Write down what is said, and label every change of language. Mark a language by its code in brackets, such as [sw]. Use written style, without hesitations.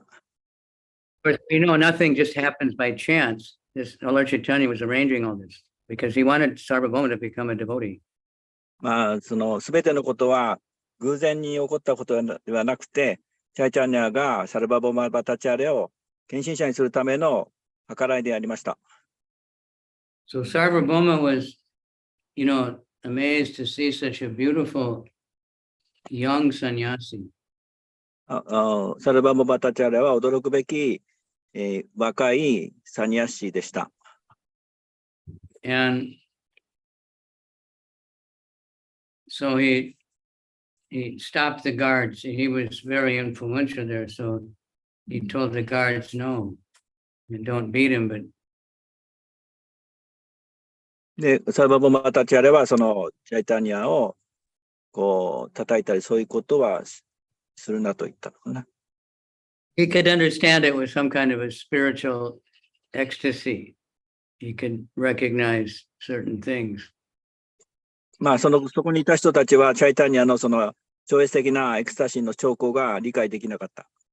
[en] of course, we know nothing just happens by chance. This Lord Chaitanya was arranging all this because he wanted Sarvabhauma to become a devotee. [ja] すべてのことは偶然に起こったことではなくて、チャイチャニアがサルバボマバタチャーリアを献身者にするための計らいでありました。 [en] So Sarvabhauma was, amazed to see such a beautiful young sannyasi. [ja] サルバボマバタチャーリアは驚くべき、若いサニヤシでした。 [en] And so he stopped the guards. He was very influential there. So he told the guards, no, don't beat him, but [ja] で、サルバボマバタチャーリアはそのチャイタニアを叩いたりそういうことはするなと言ったのかな。 [en] he could understand it was some kind of a spiritual ecstasy. He could recognize certain things. [ja] そこにいた人たちはチャイタニアのその超越的なエクスタシーの兆候が理解できなかった。